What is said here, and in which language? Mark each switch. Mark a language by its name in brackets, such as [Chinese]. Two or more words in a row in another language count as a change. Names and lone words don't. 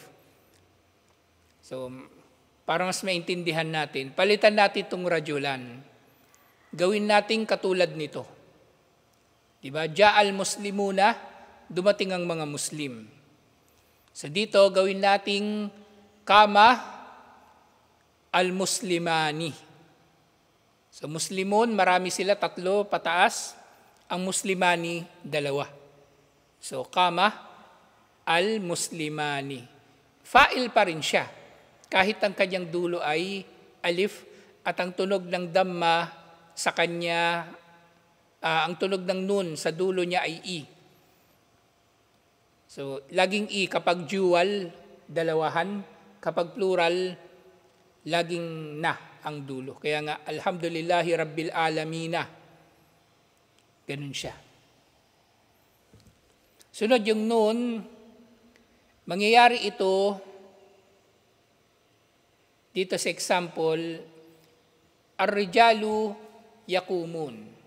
[Filipino] So, para mas maintindihan natin, palitan natin itong rajulan. Gawin natin katulad nito. Di ba? [Arabic] جاء المسلمون, [Filipino] dumating ang mga Muslim. So dito, gawin nating [Arabic] قام المسلمان. [Filipino] So Muslimun, marami sila, 3 pataas. Ang Muslimani, 2. [Arabic] So قام المسلمان. [Filipino] Fa'il pa rin siya. Kahit ang kanyang dulo ay alif at ang tunog ng damma sa kanya, ang tunog ng nun sa dulo niya ay i. So, laging i kapag dual, dalawahan. Kapag plural, laging na ang dulo. Kaya nga, [Arabic] الحمد لله رب العالمين. [Filipino] Ganun siya. Sunod yung nun, mangyayari ito, dito sa example, [Arabic] الرجال يقومون.